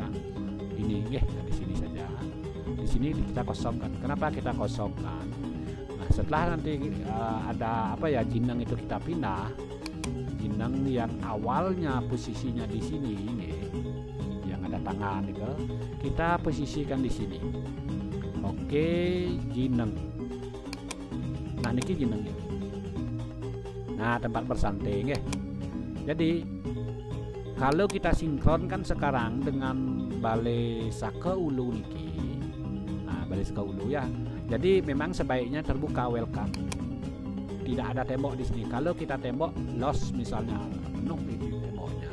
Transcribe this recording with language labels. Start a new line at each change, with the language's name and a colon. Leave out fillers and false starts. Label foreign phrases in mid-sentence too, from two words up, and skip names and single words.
Indonesian: Ini nggih, di sini saja. Di sini kita kosongkan. Kenapa kita kosongkan? Nah, setelah nanti ada apa ya Jineng itu kita pindah. Jineng yang awalnya posisinya di sini ini, yang ada tangan itu, kita posisikan di sini. Oke, Jineng. Nah, niki Jineng ya. Nah, tempat bersantai nggih. Jadi kalau kita sinkronkan sekarang dengan Balai Sakaulu niki, nah Balai Sakaulu ya. Jadi memang sebaiknya terbuka welcome. Tidak ada tembok di sini. Kalau kita tembok los misalnya penuh di temboknya.